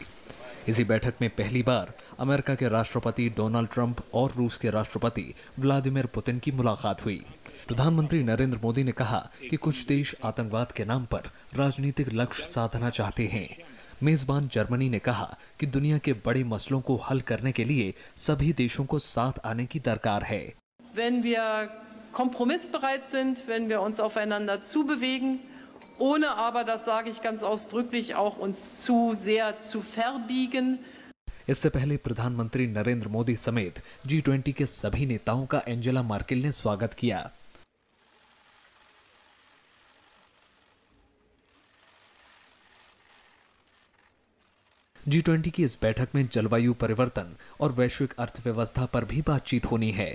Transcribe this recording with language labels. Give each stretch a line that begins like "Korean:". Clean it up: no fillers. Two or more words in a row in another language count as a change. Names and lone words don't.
Hindi: इसी बैठक में पहली बार अमेरिका के राष्ट्रपति डोनाल्ड ट्रंप और रूस के राष्ट्रपति व्लादिमीर पुतिन की मुलाकात हुई। प्रधानमंत्री नरेंद्र मोदी ने कहा कि कुछ देश आतंकवाद के नाम पर राजनीतिक लक्ष्य साधना चाहते हैं। मेजबान जर्मनी ने कहा कि दुनिया के बड़े मसलों को हल करने के लिए सभी देशों को साथ आने की दरकार है।
German: Wenn wir kompromissbereit sind, wenn wir uns aufeinander zubewegen, ohne aber, das sage ich ganz ausdrücklich, auch uns zu sehr zu verbiegen.
Hindi: इससे पहले प्रधानमंत्री नरेंद्र मोदी समेत G20 के सभी नेताओं का एंजेला मर्केल ने स्वागत किया। G20 की इस बैठक में जलवायु परिवर्तन और वैश्विक अर्थव्यवस्था पर भी बातचीत होनी है।